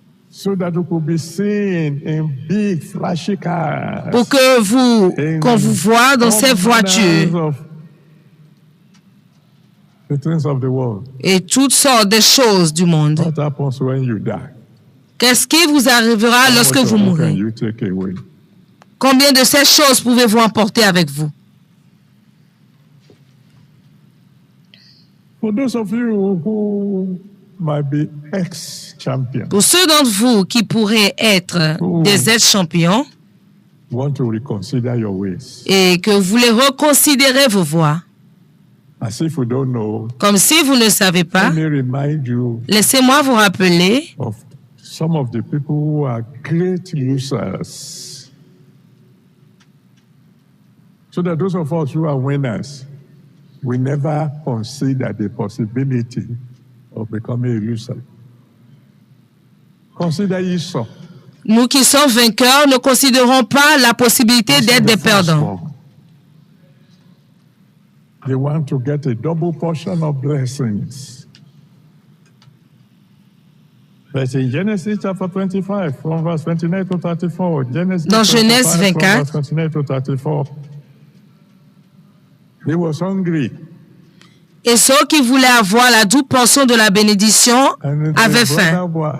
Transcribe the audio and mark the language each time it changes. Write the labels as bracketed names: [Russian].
[English] so that you could be seen in big flashy cars, [French] pour que qu'on vous voit dans ces voitures [English] the things of the world. [French] et toutes sortes de choses du monde. [English] What happens when you die? [French] Qu'est-ce qui vous arrivera lorsque vous [English] What can [French] mourrez? [English] you take away? [French] Combien de ces choses pouvez-vous emporter avec vous? [English] For those of you who might be ex-champions [French] Pour ceux d'entre vous qui pourraient être des ex-champions [English] want to reconsider your ways, [French] et que vous voulez reconsidérer vos voies, [English] as if you don't know, [French] comme si vous ne savez pas, [English] let me remind you [French] laissez-moi vous rappeler [English] of some of the people who are great losers. So that those of us who are winners, we never consider the possibility of becoming a loser. Consider Esau. [French] nous qui sommes vainqueurs ne considérons pas la possibilité d'être des perdants. [English] They want to get a double portion of blessings. But in Genesis chapter 25, from verse 29 to 34, [French] Dans Genèse 24, [English] from verse 29 to 34, he was hungry. [French] et ceux qui voulaient avoir la double portion de la bénédiction avaient faim.